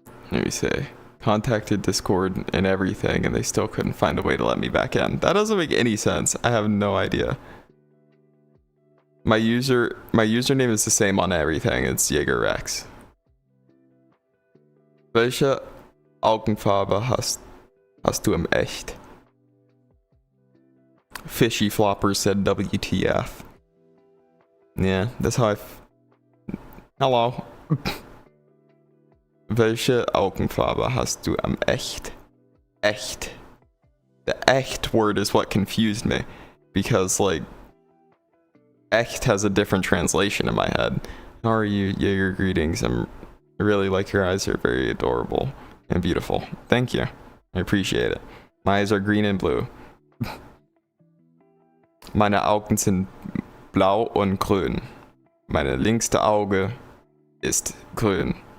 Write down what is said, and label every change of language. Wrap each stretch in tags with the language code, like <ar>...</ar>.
<en>Let me say, contacted Discord and everything, and they still couldn't find a way to let me back in. That doesn't make any sense. I have no idea. My username is the same on everything. It's JagerRex.</en> <de>Welche Augenfarbe hast du im Echt?</de> <en>Fishy Flopper said WTF. Yeah, that's how Hello.</en> <de>Welche Augenfarbe hast du am Echt? Echt.</de> <en>The Echt word is what confused me. Because, like, Echt has a different translation in my head. How are you? Jaeger, greetings. I really like your eyes. They're very adorable and beautiful. Thank you. I appreciate it. My eyes are green and blue.</en> <de>Meine Augen sind blau und grün. Meine linkste Auge ist grün.</de>